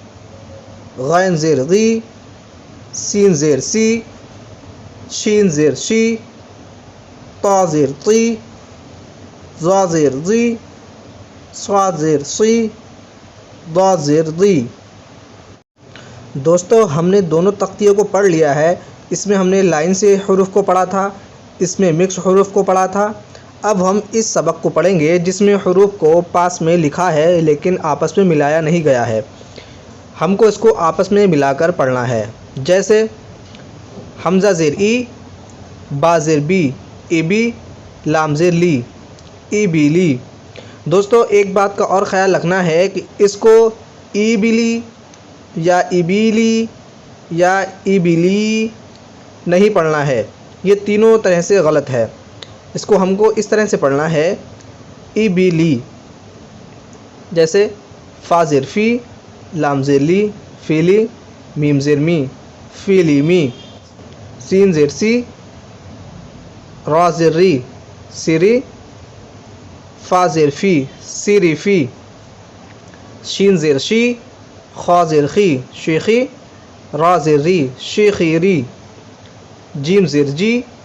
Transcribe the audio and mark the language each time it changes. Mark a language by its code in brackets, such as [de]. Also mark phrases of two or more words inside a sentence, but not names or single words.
[ur] غین زیر غی، سین زیر سی، شین زیر شی، طا زیر طی، ظا زیر ضی، صاد زیر صی، ضاد زیر ضی۔ دوستو، ہم نے دونوں تختیوں کو پڑھ لیا ہے۔ اس میں ہم نے لائن سے حروف کو پڑھا تھا، اس میں مکس حروف کو پڑھا تھا۔ اب ہم اس سبق کو پڑھیں گے جس میں حروف کو پاس میں لکھا ہے لیکن آپس میں ملایا نہیں گیا ہے۔ ہم کو اس کو آپس میں ملا کر پڑھنا ہے۔ جیسے حمزہ زیر ای، با زیر بی، ای بی، لام زیر لی، ای بی لی۔ دوستو، ایک بات کا اور خیال رکھنا ہے کہ اس کو ای بی لی یا ای بی لی یا ای بی لی نہیں پڑھنا ہے۔ یہ تینوں طرح سے غلط ہے۔ اس کو ہم کو اس طرح سے پڑھنا ہے، ای بی لی۔ جیسے فا زیر فی، لام زیر لی، فیلی، میم زیر می، فیلی می، سین زیر سی، را زیر ری، سری، فا زیر فی، سیری فی، شین زیر شی، خا زیر خی، شیخی، را زیر ری، شیخی ری، جیم زیر جی،